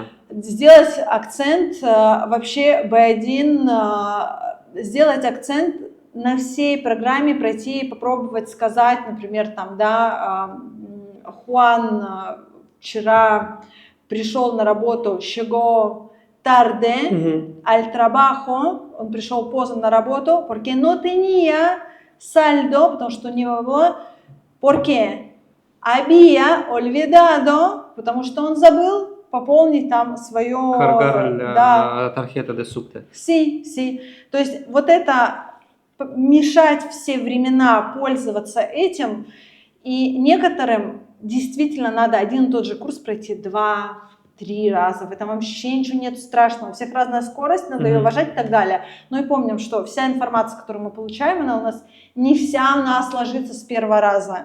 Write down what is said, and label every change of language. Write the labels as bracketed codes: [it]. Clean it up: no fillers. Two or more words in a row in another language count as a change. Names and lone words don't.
[ru] Сделать акцент вообще B1, сделать акцент на всей программе, пройти, попробовать сказать, например, там, да, Хуан вчера пришел на работу, [es] llegó tarde al trabajo, [ru] он пришел поздно на работу, [es] porque no tenía saldo, [ru] потому что у него было, [es] porque había olvidado, [ru] потому что он забыл пополнить там свое... [es] Cargar la tarjeta de subte. Sí. [ru] То есть вот это мешать все времена пользоваться этим, и некоторым действительно надо один и тот же курс пройти 2-3 раза. В этом вообще ничего нет страшного. У всех разная скорость, надо ее уважать и так далее. Но и помним, что вся информация, которую мы получаем, она у нас не вся у нас ложится с первого раза.